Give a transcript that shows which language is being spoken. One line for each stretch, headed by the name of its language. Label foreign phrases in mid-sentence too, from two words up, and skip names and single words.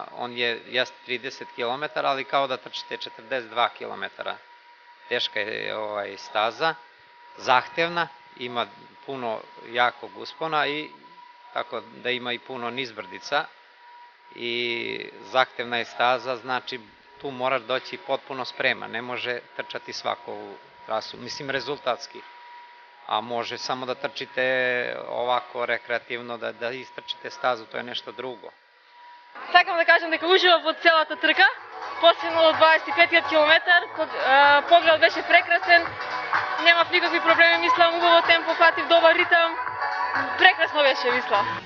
Serbian: Он е 30 км, али као да трчите 42 км. Тешка е стаза, захтевна, има пуно јако успона и така да има и пуно низбрдица. И захтевна е стаза, значи ту мораш доći potpuno spreman, ne može trčati svaku trasu, mislim rezultatski, a može samo da trčite ovako rekreativno, da istrčite stazu, to je nešto drugo.
Macedonian: Сакам да кажам дека уживав во целата трка, посебно од 25 км, поглед беше прекрасен, немав никакви проблеми, мислам убаво темпо, фатив добар ритам, прекрасно беше, мислам.